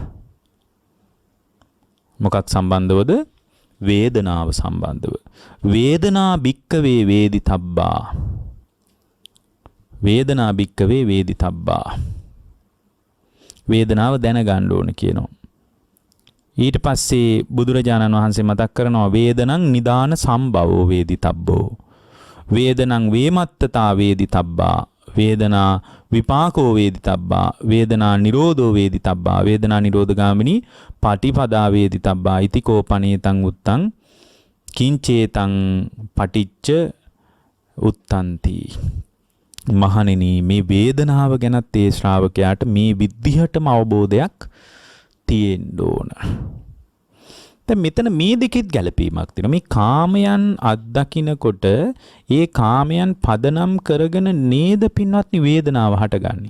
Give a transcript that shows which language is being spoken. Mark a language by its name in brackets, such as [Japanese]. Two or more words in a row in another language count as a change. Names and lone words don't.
[Sinhala] මොකක් සම්බන්ධවද? වේදනාව සම්බන්ධව. [Pali] වේදනා භික්ඛවේ වේදිතබ්බා. වේදනා භික්ඛවේ වේදිතබ්බා. [Sinhala] වේදනාව දැනගන්න ඕන කියනවා. ඊට පස්සේ බුදුරජාණන් වහන්සේ මතක් කරනවා [Pali] වේදනං නිදාන සම්භවෝ වේදිතබ්බෝ. වේදනං වේමත්තතා වේදිතබ්බා. වේදනා විපාකෝ වේදිතබ්බා. වේදනා නිරෝධෝ වේදිතබ්බා. වේදනා නිරෝධගාමිනී පටිපදා වේදිතබ්බා. ඉතිකෝ පනේතං උත්තං කිංචේතං පටිච්ච උත්තන්ති. [Sinhala] මහණෙනි මේ වේදනාව ගැනත් ඒ ශ්‍රාවකයාට මේ විදිහටම අවබෝධයක් තියෙන්න ඕන. දැන් මෙතන මේ දෙකෙත් ගැළපීමක් තියෙනවා. මේ කාමයන් අත්දකින්නකොට ඒ කාමයන් පදනම් කරගෙන නේද පින්වත්නි වේදනාව හටගන්නේ.